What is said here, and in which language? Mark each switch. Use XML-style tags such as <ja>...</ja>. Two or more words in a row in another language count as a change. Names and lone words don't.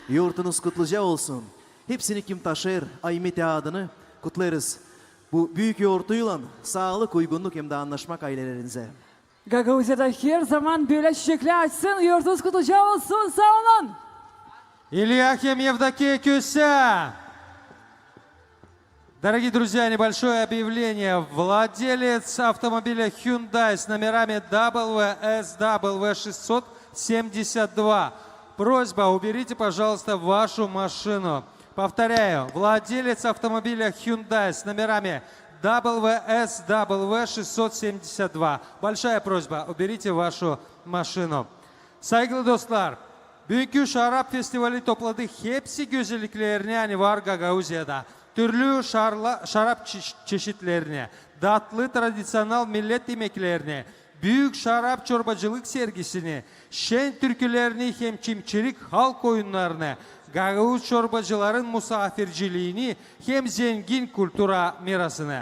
<gag>yurtunuz kutluca olsun. Hepsini kim taşır, Aymete adını kutlarız. Bu büyük yoğurtuyla sağlık, uygunluk hem de anlaşmak ailelerinize. Gagauziya'da her zaman böyle çiçekler açsın, yurtunuz kutluca olsun, sağ olun. Ильяхим Евдокия Кюся.</gag> <ru>Дорогие друзья, небольшое объявление. Владелец автомобиля Hyundai с номерами WSW672. Просьба, уберите, пожалуйста, вашу машину. Повторяю, владелец автомобиля Hyundai с номерами WSW672. Большая просьба, уберите вашу машину.</ru> <gag>Saygılı dostlar, bugünkü şarap festivali topladı hepsi güzelliklerini hani var Gagauziya'da. Türlü şarap çeşitlerini, tatlı tradisyonel millet yemeklerini, büyük şarap çorbacılık sergisini, şen türkülerini hem çimçilik halk oyunlarını, Gagauz çorbacıların misafirciliğini hem zengin kültüra mirasını.</gag>